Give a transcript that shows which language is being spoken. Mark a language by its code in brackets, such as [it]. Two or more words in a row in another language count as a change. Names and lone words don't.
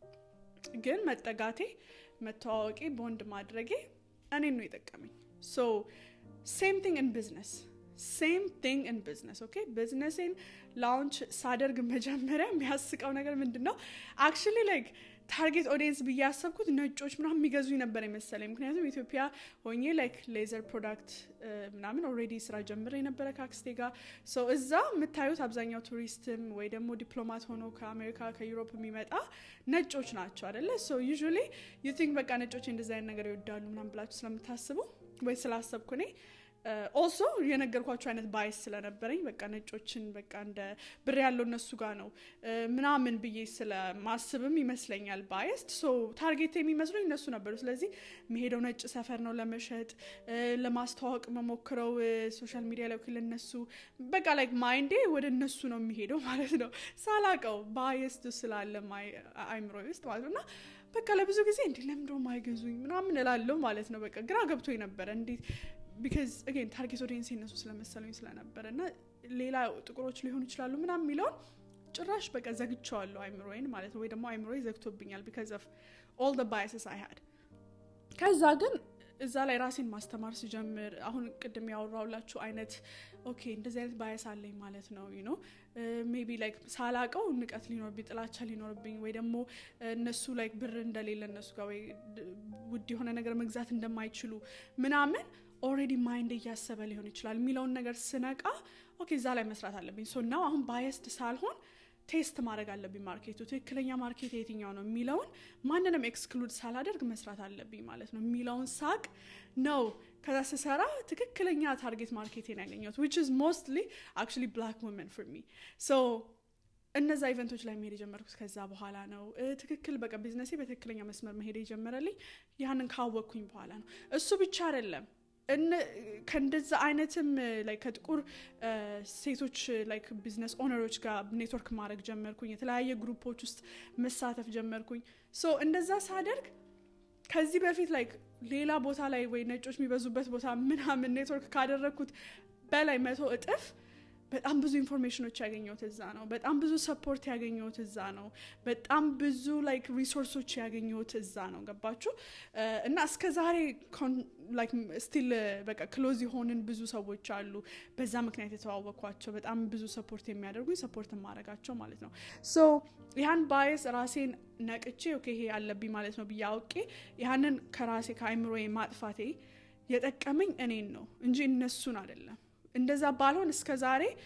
[am] ግን መጠጋቴ መተዋወቂ ቦንድ ማድረጌ እኔ ነው የጠቀመኝ [en] so same thing in business okay business in launch [am] ሳደርግ መጀመሪያ የሚያስቀው ነገር ምንድነው [en] actually like target audience [am] በያሰብኩት ነጮች ምናምን የሚገዙኝ ነበር የመሰለኝ ምክንያቱም ኢትዮጵያ ሆኜ [en] like leather product [am] ምናምን already ስራ ጀምሬ ነበር ካክስቴ ጋር so እዛ የምታዩት አብዛኛው ቱሪስትም ወይ ደግሞ ዲፕሎማት ሆኖ ከአሜሪካ ከዩሮፕ የሚመጣ ነጮች ናቸው አይደለ [en] so usually you think [am] በቃ ነጮች እንደዛ አይነት ነገር ይወዳሉ ምናምን ብላችሁ ስለምታስቡ ወይ ስላሰብኩ እኔ also የነገርኳችሁ አይነት ባይስ ስለነበረኝ በቃ ነጮችን በቃ እንደ ብር ያለው እነሱ ጋር ነው ምናምን ብዬ ስለማስብም ይመስለኛል ባይስድ [en] so target [am] የሚመስሉኝ እነሱ ነበሩ ስለዚህ መሄደው ነጭ ሰፈር ነው ለመሸጥ ለማስተዋወቅ መሞክረው [en] social media [am] ላይ ለነሱ በቃ like ማይንዴ ወደ እነሱ ነው የሚሄደው ማለት ነው ሳላቀው ባይስድ ስላለ አይምሮ ውስጥ ማለት ነውና በቃ ለብዙ ጊዜ እንዴ ለምንድነው ማይገዙኝ ምናምን እላለሁ ማለት ነው በቃ ግራ ገብቶኝ ነበር እንዴ [en] because again target audience [am] እነሱ ስለመሰሉኝ ስለነበረና ሌላ ጥቁሮች ሊሆኑ ይችላሉ ምናምን የሚለው ጭራሽ በቃ ዘግቻለሁ አይምሮዬን ማለት ነው ወይ ደግሞ አይምሮዬ ዘግቶብኛል [en] because of all the biases I had [am] ከዛ ግን እዛ ላይ ራሴን ማስተማር ሲጀምር አሁን ቅድም ያወራውላችሁ አይነት ኦኬ እንደዚህ አይነት ባያስ አለኝ ማለት ነው [en] you know maybe like [am] ሳላቀው ንቀት ሊኖርብኝ ጥላቻ ሊኖርብኝ ወይ ደግሞ እነሱ like ብር እንደሌለ እነሱ ጋር ወይ ውድ የሆነ ነገር መግዛት እንደማይችሉ ምናምን [en] already mind [am] እያሰበ ሊሆን ይችላል የሚለውን ነገር ስነቃ ኦኬ እዛ ላይ መስራት አለብኝ [en] so now [am] አሁን biased ሳልሆን ቴስት ማድረግ አለብኝ ማርኬቱ ትክክለኛ ማርኬት የትኛው ነው የሚለውን ማንንም ኤክስክሉድ ሳላደርግ መስራት አለብኝ ማለት ነው የሚለውን ሳቅ ነው ከዛ ስሰራ ትክክለኛ ታርጌት ማርኬቴን ያገኘሁት [en] which is mostly actually black women for me so [am] እነዛ ኢቨንቶች ላይ መሄድ የጀመርኩት ከዛ በኋላ ነው ትክክል በቃ ቢዝነሴ በትክክለኛ መስመር መሄድ የጀመረልኝ ያንን ካወቅኩኝ በኋላ ነው እሱ ብቻ አይደለም ከእንደዛ አይነትም like ከጥቁር ሴቶች [en] like business owners [am] ጋር ኔትወርክ ማድረግ ጀመርኩኝ የተለያየ ግሩፖች ውስጥ መሳተፍ ጀመርኩኝ so እንደዛ ሳደርግ ከዚህ በፊት like ሌላ ቦታ ላይ ወይ ነጮች የሚበዙበት ቦታ ምናምን ኔትወርክ ካደረኩት በላይ 100 እጥፍ በጣም ብዙ ኢንፎርሜሽኖች ያገኘሁት እዛ ነው በጣም ብዙ ሰፖርት ያገኘሁት እዛ ነው በጣም ብዙ like ሪሶርሶች ያገኘሁት እዛ ነው ገባችሁ እና እስከ ዛሬ like still በቃ ክሎዝ የሆንን ብዙ ሰዎች አሉ በዛ ምክንያት የተዋወቅኳቸው በጣም ብዙ ሰፖርት የሚያደርጉኝ ሰፖርት ማድረጋቸው ማለት ነው so ያን ባይስ ራሴን ነቅቼ ኦኬ ይሄ ያለብኝ ማለት ነው ቢያውቄ ያንን ከራሴ ከአይምሮዬ ማጥፋቴ የጠቀመኝ እኔን ነው እንጂ እነሱን አይደለም እንደዛ ባልሆን እስከ ዛሬ